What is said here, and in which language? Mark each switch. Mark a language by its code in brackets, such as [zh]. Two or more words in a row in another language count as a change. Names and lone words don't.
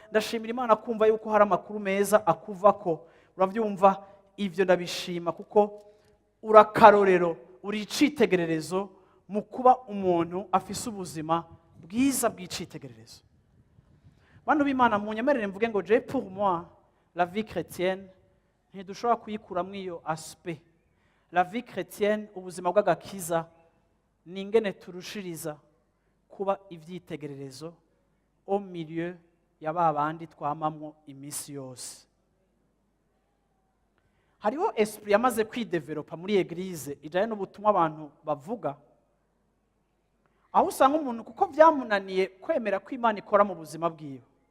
[rn] Ndashimira Imana kumva yuko hari amakuru meza akuvako." Uravyumva? Ivyo ndabishima kuko uri akarorero, uri icitegererezo mu kuba umuntu afise ubuzima bwiza bw'icitegererezo. Bantu b'Imana, munyemerere mvuge ngo [fr] je pour moi, la vie chrétienne, [rn] ntidushobora kuyikuramwo iyo aspect. [fr] La vie chrétienne, [rn] ubuzima bw'agakiza, ni ingene turushiriza kuba ivyitegererezo [fr] au milieu [rn] ya ba bandi twamamwo iminsi yose. Hariho esprit yamaze kwidevelopa muri eglise, ijanye n'ubutumwa abantu bavuga, Aho usanga umuntu kuko byamunaniye kwemera ko Imana ikora mu buzima bwiwe.